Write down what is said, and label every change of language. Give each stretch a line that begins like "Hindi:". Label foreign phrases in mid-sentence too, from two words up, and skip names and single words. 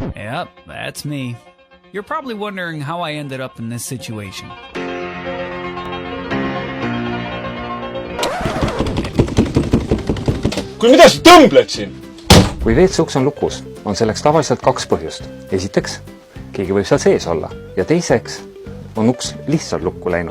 English: Yep, that's me. You're probably wondering how I ended up in this situation.
Estonian: Kuule, mida sa tõmbled siin? Kui WC-uks on lukus, on selleks tavaliselt 2 põhjust. Esiteks, keegi võib seal sees olla. Ja teiseks, on uks lihtsalt lukku läinud.